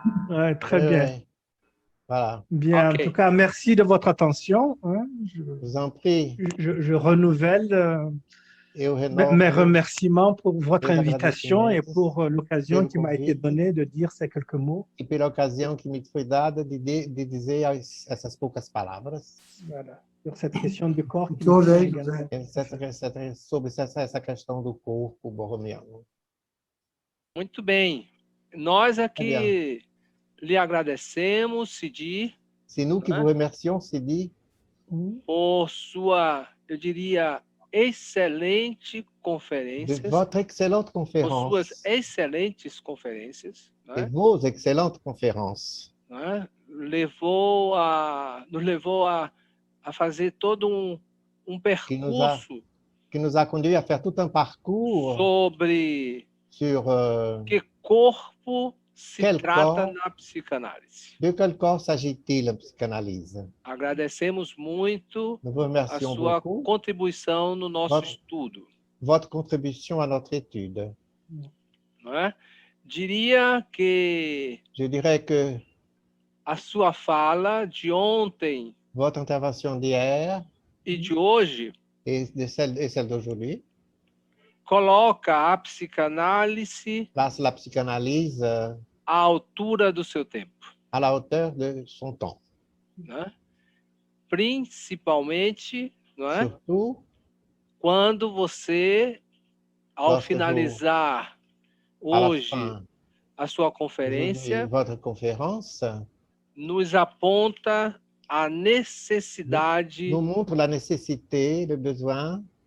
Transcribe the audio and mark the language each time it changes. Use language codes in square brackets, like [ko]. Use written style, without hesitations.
[fr] Ouais, très bien. Voilà. Bien, Ok. en tout cas, merci de votre attention. Je vous en prie. Je renouvelle mes remerciements pour votre invitation et pour l'occasion qui m'a été donnée de dire ces quelques mots. [pt] E pela ocasião que me foi dada de dizer essas poucas palavras. [fr] Voilà, sur cette question du corps. [pt] Sobre essa questão do corpo borromiano. Muito bem. Nós aqui lhe agradecemos, Sidi. [fr] C'est nous qui vous remercions, Sidi. [pt] Por sua, eu diria, excelente conferência. [fr] De votre excellente conférence. [pt] Por suas excelentes conferências. [fr] De vos excellentes conférences. [pt] Nos levou a fazer todo um percurso. [fr] Que nous a conduit à faire tout un parcours [pt] sobre [fr] sur [pt] que corpo se trata na psicanálise. [fr] De quel corps s'agit-il en psychanalyse? [pt] Agradecemos muito a sua contribuição no nosso estudo. [fr] Votre contribution à notre étude. [pt] Não é? Diria que [fr] Je dirais que [pt] a sua fala de ontem [fr] votre intervention d'hier [pt] e de hoje [fr] et celle d'aujourd'hui [pt] coloca a psicanálise [fr] place la psychanalyse [pt] à altura do seu tempo. [fr] À la hauteur de son temps. [pt] Né? Principalmente, não é? [fr] Surtout, [pt] quando você, ao finalizar hoje a sua conferência, [fr] votre conférence, [pt] nos aponta a necessidade [fr] nous montre la nécessité, le besoin